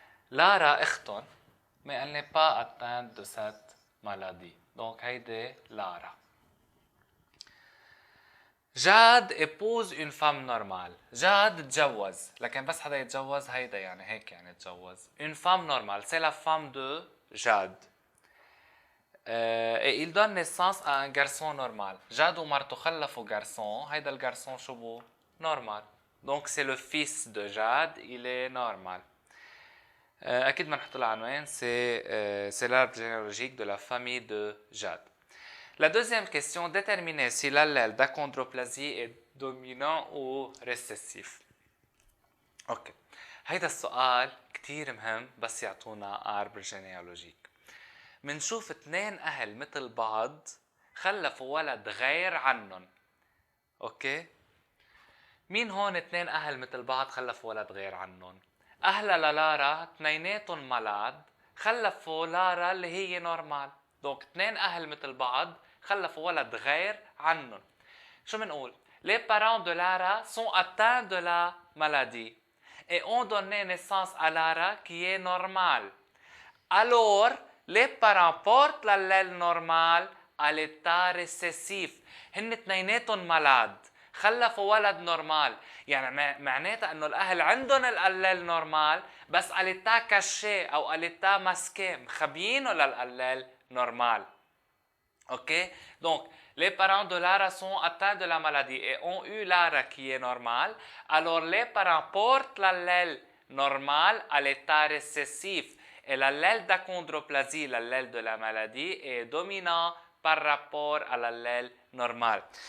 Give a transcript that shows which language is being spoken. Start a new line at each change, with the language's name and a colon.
French: Lara
Arabic: اختهم
French: mais elle n'est pas atteinte de cette maladie. Donc
Arabic: هيدي
French: Lara. جاد épouse une femme normale.
Arabic: جاد تجوز لكن بس حدا يتجوز هيدا يعني هيك يعني تجوز.
French: Une femme normale, c'est la femme de Jade. Et il donne naissance à un garçon normal.
Arabic: جاد ومرته خلفوا garçon. هيدا الgarçon شو بو؟ normal.
French: Donc c'est le fils de Jade, il est normal.
Arabic: أكيد بنحط له عنوان
French: c'est l'arbre généalogique de la famille de Jade. La deuxième question, déterminer si l'allèle d'achondroplasie est dominant ou récessif.
Arabic: اوكي هيدا السؤال كتير مهم بس يعطونا arbre généalogique. منشوف اثنين اهل مثل بعض خلفوا ولد غير عنهم. اوكي مين هون اثنين اهل مثل بعض خلفوا ولد غير عنهم؟ اهلا للارا اثنيناتهم ملاد خلفوا لارا اللي هي نورمال. دونك اثنين اهل مثل بعض خلفوا ولد غير عنهم. شو بنقول؟
French: Les parents de Lara sont atteints de la maladie et ont donné naissance à Lara qui est normale. Alors, les parents portent l'allèle normal à l'état récessif.
Arabic: هن اثنيناتهم ملاد خلفوا ولد نورمال، يعني معناتها انه الاهل عندهم الاليل نورمال بس
French: اليتا كاشي او اليتا ماسكي
Arabic: مخبيينه للاليل نورمال. OK?
French: Donc, les parents de Lara sont atteints de la maladie et ont eu Lara qui est normale. Alors, les parents portent l'allèle normal à l'état récessif. Et l'allèle d'achondroplasie, l'allèle de la maladie, est dominant par rapport à l'allèle normal.